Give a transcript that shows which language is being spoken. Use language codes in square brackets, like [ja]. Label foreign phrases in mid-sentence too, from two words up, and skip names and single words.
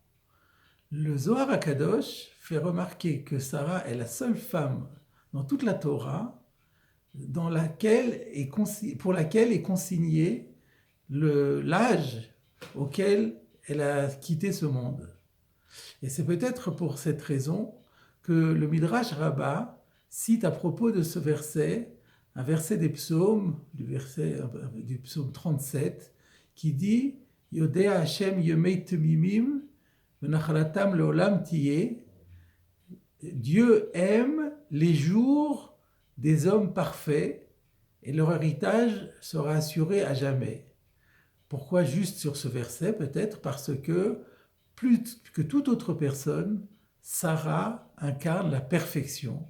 [fr] Le Zohar HaKadosh fait remarquer que Sarah est la seule femme dans toute la Torah pour laquelle est consigné l'âge auquel elle a quitté ce monde. Et c'est peut-être pour cette raison que le Midrash Rabbah cite à propos de ce verset, un verset des psaumes, du psaume 37, qui dit « [he] יודע השם ימי תמימים ונחלתם לעולם תהיה [fr] » Dieu aime les jours des hommes parfaits et leur héritage sera assuré à jamais. Pourquoi juste sur ce verset? Peut-être parce que plus que toute autre personne, Sarah incarne la perfection.